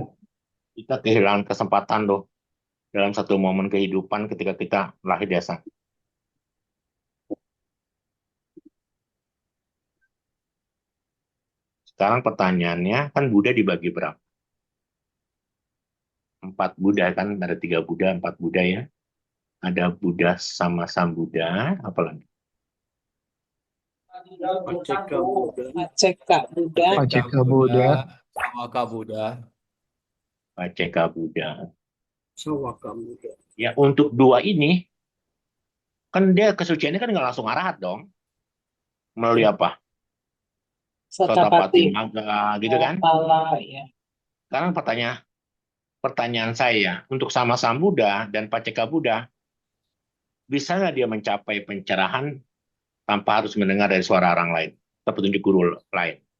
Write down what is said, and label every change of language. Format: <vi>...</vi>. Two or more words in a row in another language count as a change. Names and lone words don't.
<id>kita kehilangan kesempatan loh dalam satu momen kehidupan ketika kita lahir desa. Sekarang pertanyaannya kan Buddha dibagi berapa? 4 Buddha kan, ada 3 Buddha, 4 Buddha ya. Ada Buddha sama Sambuddha, apalagi? Paceka Buddha, Paceka Buddha. Paceka Buddha, Sawaka Buddha. Paceka Buddha. Sawaka Buddha. Ya, untuk 2 ini, kan dia kesuciannya kan nggak langsung arahat dong. Melalui apa? Sotapati Sotapati. Magga, gitu kan? Kepala, ya. Sekarang pertanyaan saya, untuk sama Sambuddha dan Paceka Buddha, bisa nggak dia mencapai pencerahan tanpa harus mendengar dari suara orang lain atau petunjuk guru lain?</id>